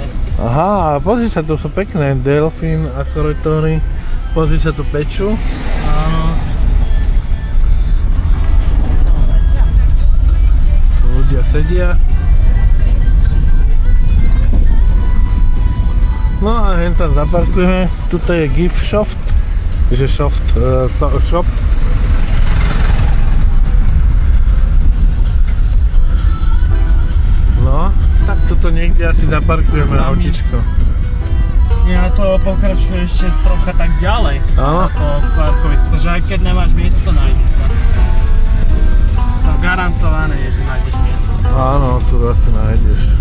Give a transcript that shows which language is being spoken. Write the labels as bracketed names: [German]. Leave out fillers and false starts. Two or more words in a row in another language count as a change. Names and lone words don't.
[Slovak] Aha, pozri sa, tu sú pekné. Delfín, akrotory. Pozri sa, tu peču. Áno. Ľudia sedia. No a hen tam zaparkujeme. Tuto je [English] gift shop. [Slovak] Shop. No, tak tuto niekde asi zaparkujeme autičko. Ja to pokračuje ešte trocha tak ďalej. Áno. Ako parkovisko, že aj keď nemáš miesto, nájdeš sa. To garantované je, že nájdeš miesto. Áno, tu asi nájdeš.